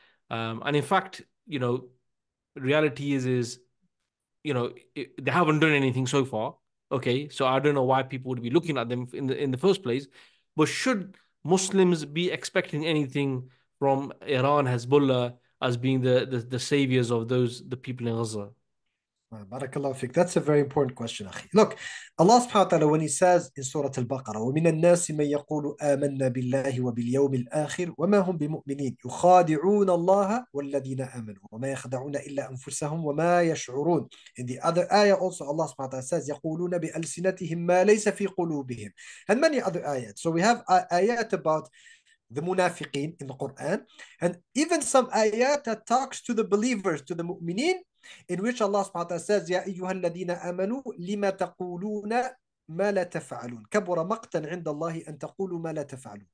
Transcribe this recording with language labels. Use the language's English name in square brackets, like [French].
[English] And in fact, reality is, they haven't done anything so far. Okay, so I don't know why people would be looking at them in the first place. But should Muslims be expecting anything from Iran, Hezbollah as being the saviors of the people in Gaza? Barakallahu fik. That's a very important question, akhi. Look, Allah subhanahu wa ta'ala, when He says in Surah Al-Baqarah, [Arabic] وَمِنَ النَّاسِ مَن يَقُولُ آمَنَّا بِاللَّهِ وَبِالْيَوْمِ الْآخِرِ وَمَا هُمْ بِمُؤْمِنِينَ يُخَادِعُونَ اللَّهَ وَالَّذِينَ آمَنُوا وَمَا يَخْدَعُونَ إِلَّا أَنفُسَهُم وَمَا يَشْعُرُونَ. [English] In the other ayah also, Allah subhanahu wa ta'ala says, [Arabic] يَقُولُونَ بِأَلْسِنَتِهِم مَا لَيْسَ فِي قُلُوبِهِم. [English] And many other ayat. So we have ayat about the munafiqeen in the Quran, and even some ayat that talks to the believers, to the mu'mineen, in which Allah subhanahu wa ta'ala says, [Arabic] يا أيها الذين آمنوا لما تقولون ما لا تفعلون كبر مقتا عند الله أن تقولوا ما لا تفعلون.